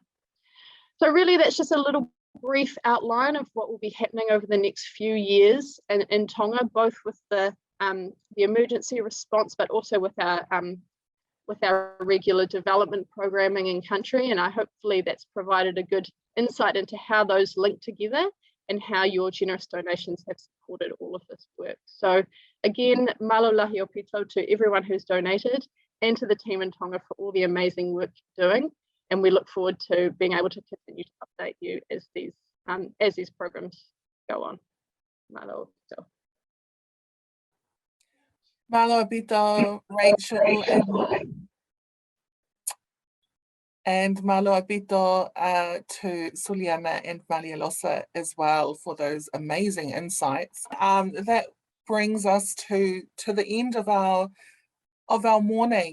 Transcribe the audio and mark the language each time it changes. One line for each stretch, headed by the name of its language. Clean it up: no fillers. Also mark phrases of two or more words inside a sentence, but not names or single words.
English: So really that's just a little brief outline of what will be happening over the next few years in Tonga, both with the emergency response, but also with our regular development programming in country. And hopefully that's provided a good insight into how those link together and how your generous donations have supported all of this work. So again,
Tongan: malo lahi o pito
English: to everyone who's donated, and to the team in Tonga for all the amazing work you're doing. And we look forward to being able to continue to update you as these programs go on.
Tongan: Malo pito. Malo pito,
English: Rachel, and
Tongan: malo pito
English: to Suliana and Maria Losa as well for those amazing insights. That brings us to the end of our morning.